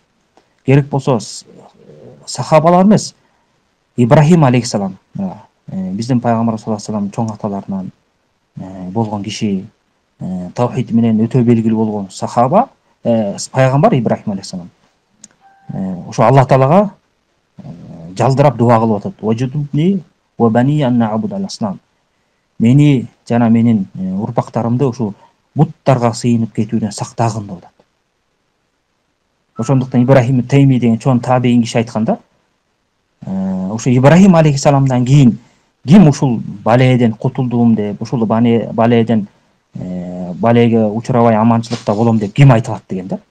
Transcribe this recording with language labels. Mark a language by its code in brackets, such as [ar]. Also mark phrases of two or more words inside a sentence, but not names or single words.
[ky] Керек болсо сахабалар эмес, Ибрахим алейхиссалам, биздин пайгамбар [ar] صلى الله عليه وسلم [ky] чоң аталарынан болгон киши, таухид менен өтө белгилүү болгон сахаба, пайгамбар Ибрахим алейхиссалам. Ошо Аллах таалага жалдырап дуа кылып атат. [ar] "واجنبني وبني أن نعبد الأصنام." [ky] Мени жана менин урпактарымды ушу буттарга сыйынып кетүүдөн сактагын деп атат. Ошондуктан Ибрахим Тайми деген чоң табейин киши айтканда, ошо Ибрахим алейхиссаламдан кийин ким ушул балееден кутулдум деп, ушул балееден балеге учурабай аманчылыкта болом деп ким айта алат деген да.